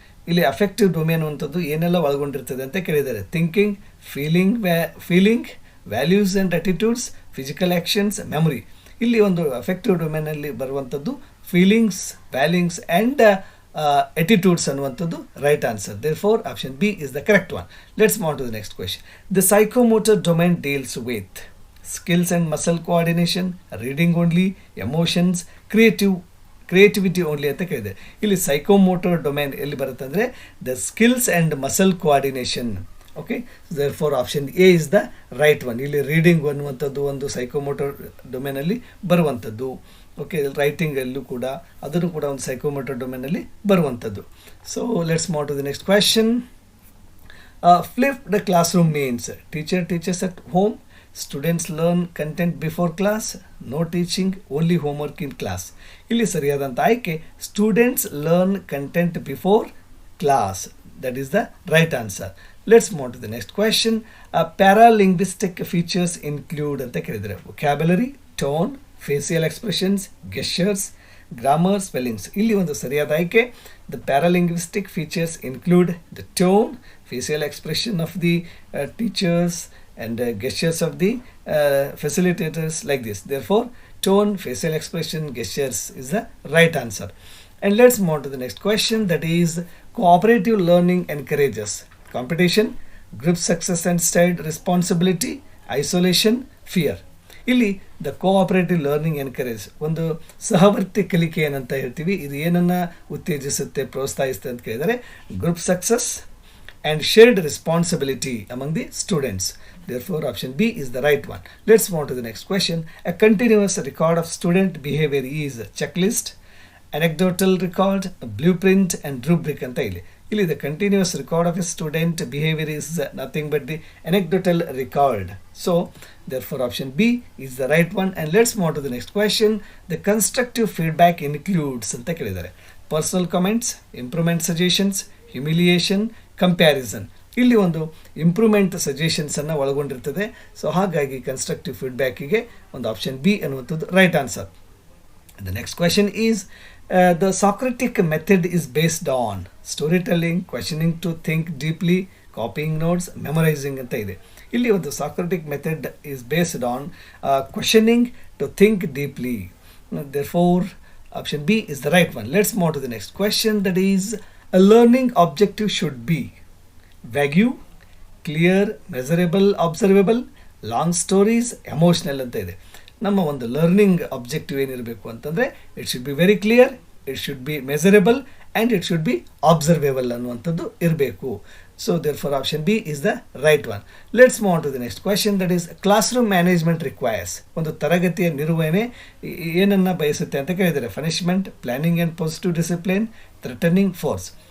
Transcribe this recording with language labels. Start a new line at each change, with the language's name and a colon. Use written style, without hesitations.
Kannada: ಇಲ್ಲಿ affective domain ಅಂತದ್ದು ಏನೆಲ್ಲ ಒಳಗೊಂಡಿರ್ತದೆ ಅಂತ ಕೇಳಿದ್ದಾರೆ.
English: Thinking, feeling, values and attitudes, physical actions, memory.
Kannada: ಇಲ್ಲಿ ಒಂದು
English: affective ಡೊಮೇನಲ್ಲಿ
Kannada: ಬರುವಂಥದ್ದು
English: feelings, values and attitudes
Kannada: ಅನ್ನುವಂಥದ್ದು
English: Right answer. Therefore, option B is the correct one. Let's move on to the next question. The psychomotor domain deals with skills and muscle coordination, reading only, emotions, creativity only
Kannada: ಅಂತ ಕೇಳಿದೆ. ಇಲ್ಲಿ
English: psychomotor domain
Kannada: ಎಲ್ಲಿ ಬರುತ್ತೆ ಅಂದರೆ
English: The skills and muscle coordination.
Kannada: Okay,
English: therefore option A is the right one.
Kannada: ಇಲ್ಲಿ reading ಅನ್ನುವಂಥದ್ದು ಒಂದು psychomotor ಡೊಮೇನಲ್ಲಿ ಬರುವಂಥದ್ದು. ಓಕೆ, ರೈಟಿಂಗಲ್ಲೂ ಕೂಡ ಅದನ್ನು ಕೂಡ ಒಂದು ಸೈಕೋಮೋಟರ್ ಡೊಮೇನಲ್ಲಿ ಬರುವಂಥದ್ದು.
English: So let's move to the next question. Flipped class room means teacher teachers at home, students learn content before class, no teaching, only homework in class.
Kannada: ಇಲ್ಲಿ ಸರಿಯಾದಂಥ ಆಯ್ಕೆ
English: Students learn content before class. That is the right answer. Let's move to the next question. Paralinguistic features include
Kannada: ಅಂತ ಕೇಳಿದರೆ
English: Vocabulary, tone, facial expressions, gestures, grammar, spellings.
Kannada: ಇಲ್ಲಿ ಒಂದು ಸರಿಯಾದ ಆಯ್ಕೆ
English: The paralinguistic features include the tone, facial expression of the teachers and gestures of the facilitators like this. Therefore, tone, facial expression, gestures is the right answer. And let's move to the next question, that is cooperative learning encourages competition, group success and shared responsibility, isolation, fear.
Kannada: ಇಲ್ಲಿ the cooperative learning encourage ಒಂದು ಸಹವರ್ತಿ ಕಲಿಕೆ ಏನಂತ ಹೇಳ್ತೀವಿ. ಇದು ಏನನ್ನು ಉತ್ತೇಜಿಸುತ್ತೆ, ಪ್ರೋತ್ಸಾಹಿಸುತ್ತೆ ಅಂತ ಕೇಳಿದರೆ
English: Group success and shared responsibility among the students. Therefore, option B is the right one. Let's move on to the next question. A continuous record of student behavior is checklist, anecdotal record, blueprint and rubric
Kannada: ಅಂತ ಇಲ್ಲಿ
English: the continuous record of a student behavior is nothing but the anecdotal record. So, therefore, option B is the right one. And let's move on to the next question. The constructive feedback includes
Kannada: ಅಂತ ಕೇಳಿದ್ದಾರೆ
English: personal comments, improvement suggestions, humiliation, comparison.
Kannada: ಇಲ್ಲಿ ಒಂದು improvement ಸಜೆಷನ್ಸನ್ನು ಒಳಗೊಂಡಿರ್ತದೆ.
English: so
Kannada: ಹಾಗಾಗಿ constructive ಫೀಡ್ಬ್ಯಾಕಿಗೆ ಒಂದು option B ಅನ್ನುವಂಥದ್ದು right answer.
English: the next question is the Socratic method is based on story telling, questioning to think deeply, copying notes, memorizing
Kannada: ಅಂತ ಇದೆ. ಇಲ್ಲಿ ಒಂದು
English: Socratic method is based on questioning to think deeply. Therefore, option B is the right one. Let's move to the next question, that is a learning objective should be vague, clear, measurable, observable, long stories, emotional
Kannada: ಅಂತ ಇದೆ. ನಮ್ಮ ಒಂದು learning objective ಏನಿರಬೇಕು ಅಂತಂದರೆ
English: it should be very clear, it should be measurable and it should be observable
Kannada: ಅನ್ನುವಂಥದ್ದು ಇರಬೇಕು.
English: So therefore option B is the right one. Let's move on to the next question, that is classroom management requires.
Kannada: ಒಂದು ತರಗತಿಯ ನಿರ್ವಹಣೆ ಏನನ್ನು ಬಯಸುತ್ತೆ ಅಂತ ಕೇಳಿದರೆ
English: Punishment, planning and positive discipline, threatening force.